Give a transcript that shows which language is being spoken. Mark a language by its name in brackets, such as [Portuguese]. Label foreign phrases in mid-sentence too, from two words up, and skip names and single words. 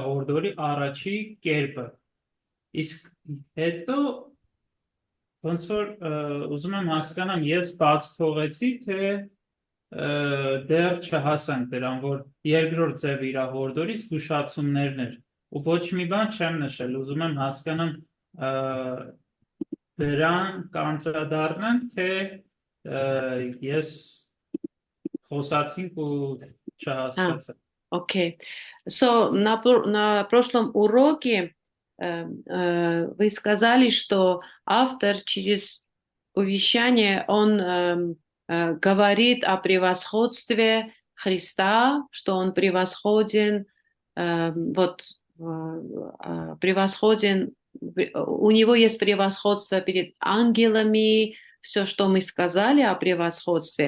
[Armenian] հորդորի առաջի կերպը։ Իսկ հետո ոնց որ ուզում եմ հասկանամ, ես բաց թողեցի, թե դեռ չհասանք դրան, որ երկրորդ ձև իր հորդորի զգուշացումներն էր։ Ու ոչ մի բան չեմ նշել, ուզում եմ հասկանամ դրան կանդրադառնանք, թե ես խոսացինք ու չհասկացա։ [Russian] Окей. So, на прошлом уроке вы сказали, что автор через увещание, он говорит о превосходстве Христа, что он превосходен, превосходен, у него есть превосходство перед ангелами, все, что мы сказали о превосходстве.